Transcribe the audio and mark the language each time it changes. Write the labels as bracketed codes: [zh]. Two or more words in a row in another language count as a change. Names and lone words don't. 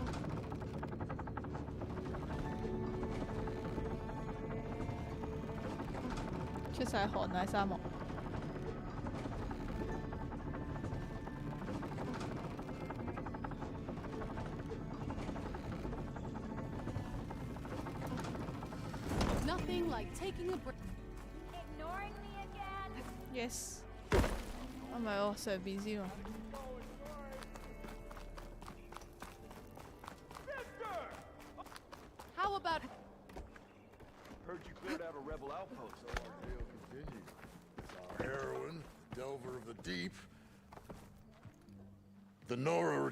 [yue] 出晒汗啊！沙漠。 [en] Nothing like taking a break. Ignoring me again? Yes。 [yue] 唔係喎，上邊先喎。 [en] How about? Heard you cleared out a rebel outpost. So our tale continues. It's our heroine, delver of the deep. The Nora,